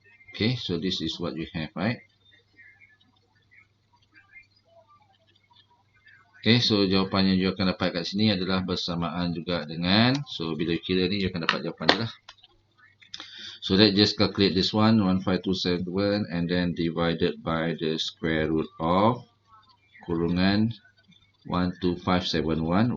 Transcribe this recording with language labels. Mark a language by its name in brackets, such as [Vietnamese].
[English] Okay, so this is what you have, right? [Malay] Okay, so jawapan yang you akan dapat kat sini adalah bersamaan juga dengan, so bila you kira ni you akan dapat jawapan dia lah. [English] So let's just calculate this one, 15271, and then divided by the square root of kurungan 12571.